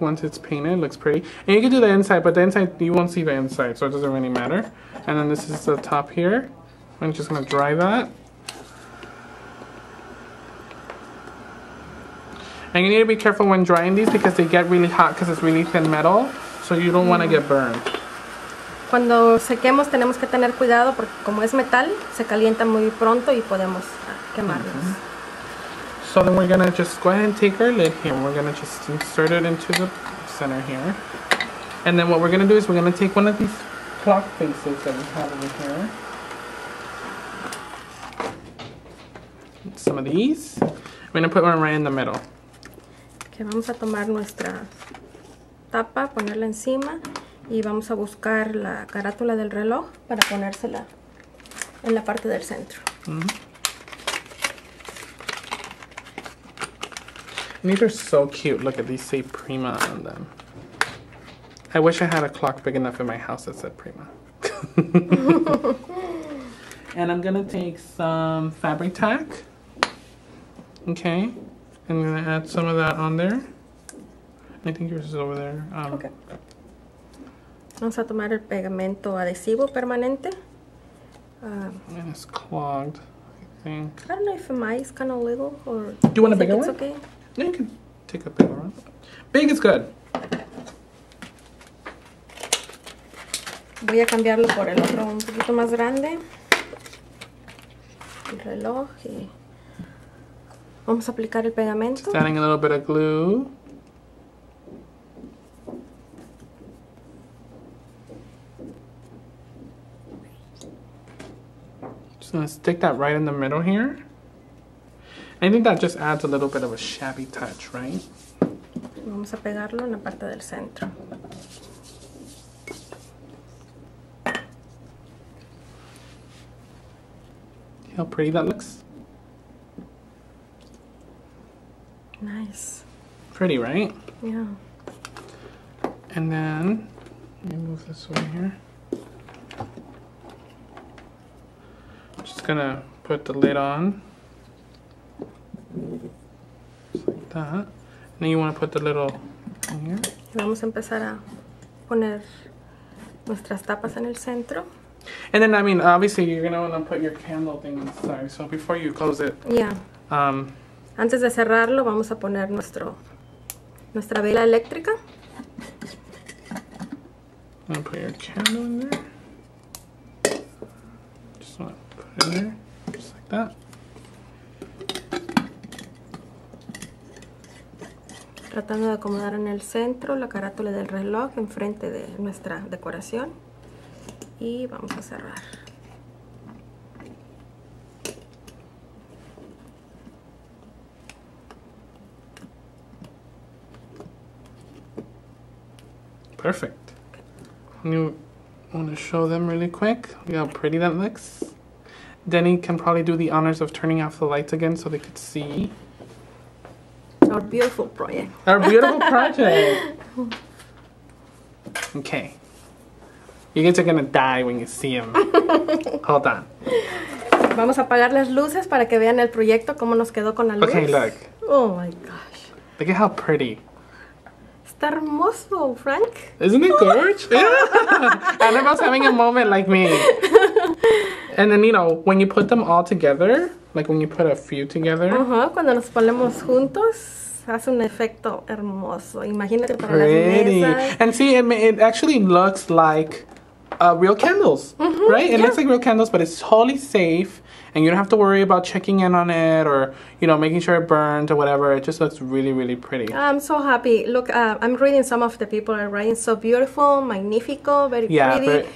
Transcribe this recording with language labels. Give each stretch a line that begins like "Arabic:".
English: Once it's painted, it looks pretty. And you can do the inside, but the inside, you won't see the inside, so it doesn't really matter. And then this is the top here. I'm just gonna dry that. And you need to be careful when drying these because they get really hot because it's really thin metal. So you don't want to get burned.
Spanish: Cuando sequemos tenemos que tener cuidado porque como es metal, se calienta muy pronto y podemos quemarlos.
English: So then we're gonna just go ahead and take our lid here. We're gonna just insert it into the center here. And then what we're gonna do is we're gonna take one of these clock faces that we have over here. Some of these. We're gonna put one right in the middle.
Spanish: Que vamos a tomar nuestra tapa, ponerla encima y vamos a buscar la carátula del reloj para ponérsela en la parte del centro.
English: And these are so cute. Look at these, say Prima on them. I wish I had a clock big enough in my house that said Prima. And I'm gonna take some fabric tack. Okay, I'm gonna add some of that on there. I think yours is over there.
Spanish: Okay. Vamos a tomar el pegamento adhesivo permanente.
English: And it's clogged, I think. I don't know if mine is kind of little or. Do you want a bigger one? Okay. Yeah, you can take a bigger one. Big is good.
Spanish: Voy a cambiarlo por el otro un poquito más grande. El reloj y vamos a aplicar el pegamento.
English: Just adding a little bit of glue. Just gonna stick that right in the middle here. I think that just adds a little bit of a shabby touch, right?
Spanish: Vamos a pegarlo en la parte del centro.
English: See how pretty that looks? Nice. Pretty, right? Yeah. And then, let me move this over here. Just gonna put the lid on. Just like that. And then you want to put the little thing here.
Spanish: Vamos a empezar a poner nuestras tapas en el centro.
English: And then, I mean, obviously you're gonna want to put your candle thing inside. So before you close it, Yeah.
Spanish: Antes de cerrarlo, vamos a poner nuestra vela eléctrica.
English: I'm gonna put your candle in there. Just want to put it in there, just like that.
Spanish: Tratando de acomodar en el centro la carátula del reloj enfrente de nuestra decoración. Y vamos a cerrar.
English: Perfect. You want to show them really quick? Look how pretty that looks. Denny can probably do the honors of turning off the lights again so they could see. Our beautiful project. Our beautiful project. Okay. You guys are gonna die when you see them. Hold on.
Spanish: Vamos a apagar las luces para que vean el proyecto, cómo nos quedó con la luz.
English: Okay, look. Oh my gosh. Look at how pretty.
Spanish: Está hermoso, Frank.
English: Isn't it gorgeous? Yeah. Annabelle's having a moment like me. And then, you know, when you put them all together, like when you put a few together.
Spanish: Cuando nos ponemos juntos, hace un efecto hermoso. Imagínate para
English: Pretty.
Spanish: las mesas.
English: And see, it actually looks like real candles, right? It looks like real candles, but it's totally safe. And you don't have to worry about checking in on it or, you know, making sure it burns or whatever. It just looks really, really pretty. I'm so happy. Look, I'm reading some of the people are writing so beautiful, magnifico, very pretty,